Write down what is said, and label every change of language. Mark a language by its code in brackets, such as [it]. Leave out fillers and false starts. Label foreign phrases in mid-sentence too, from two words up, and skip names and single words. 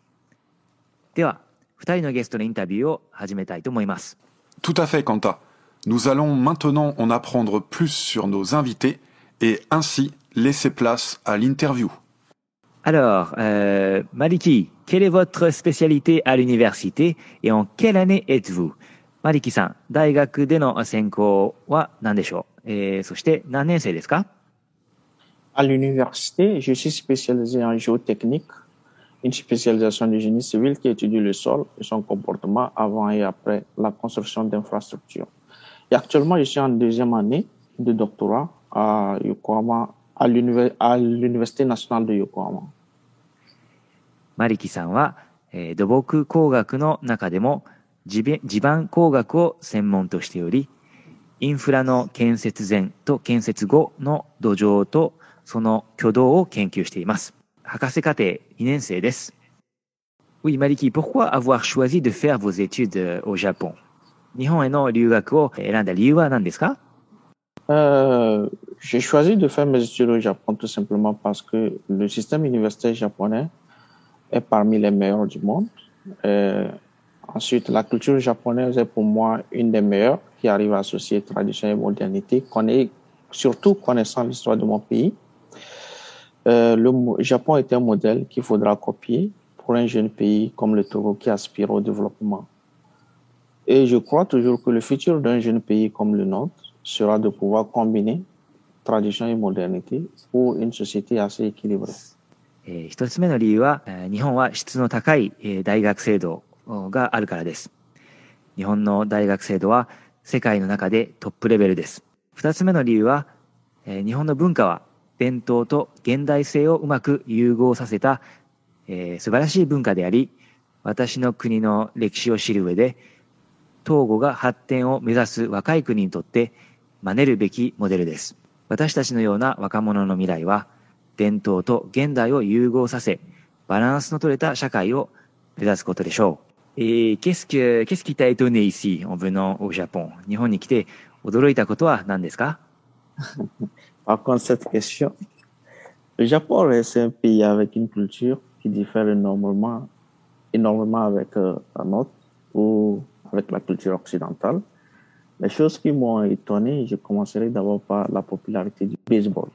[ja] では、2人のゲストのインタビューを始めたいと思います。 [fr] Tout à fait, Quentin. Nous allons maintenant en apprendre plus sur nos invités et ainsi laisser place à l'interview. Alors, Maliki, quelle est votre spécialité à l'université et en quelle année êtes-vous? [ja] マリキさん、大学での専攻は何でしょう？そして何年生ですか？ [fr] À l'université, je suis spécialisé en géotechnique, une spécialisation du génie civil qui étudie le sol et son comportement avant et après la construction d'infrastructures. Et actuellement, je suis en deuxième année de doctorat à Yokohama, à l'Université nationale de Yokohama. [ja] マリキさんは、土木工学の中でも地盤工学を専門としており、インフラの建設前と建設後の土壌とその挙動を研究しています。博士課程2年生です。 [fr] Oui, Maliki, pourquoi avoir choisi de faire vos études au Japon? [ja] 日本への留学を選んだ理由は何ですか？ [fr] J'ai choisi de faire mes études au Japon tout simplement parce que le système universitaire japonais est parmi les meilleurs du monde. Ensuite, la culture japonaise est pour moi une des meilleures qui arrive à associer tradition et modernité, surtout connaissant l'histoire de mon pays. Le Japon est un modèle qu'il faudra copier pour un jeune pays comme le Togo qui aspire au développement. Et je crois toujours que le futur d'un jeune pays comme le nôtre sera de pouvoir combiner tradition et modernité pour une société assez équilibrée. [ja] 一つ目の理由は、日本は質の高い大学制度があるからです。日本の大学制度は世界の中でトップレベルです。二つ目の理由は、日本の文化は伝統と現代性をうまく融合させた、素晴らしい文化であり、私の国の歴史を知る上で、東郷が発展を目指す若い国にとって真似るべきモデルです。私たちのような若者の未来は、伝統と現代を融合させ、バランスの取れた社会を目指すことでしょう。 [fr] qu'est-ce qui t'a étonné ici en venant au Japon? [ja] 日本に来て驚いたことは何ですか？ [fr] Par contre, cette question, le Japon est un pays avec une culture qui diffère énormément avec la nôtre ou avec la culture occidentale. Les choses qui m'ont étonné, je commencerai d'abord par la popularité du baseball.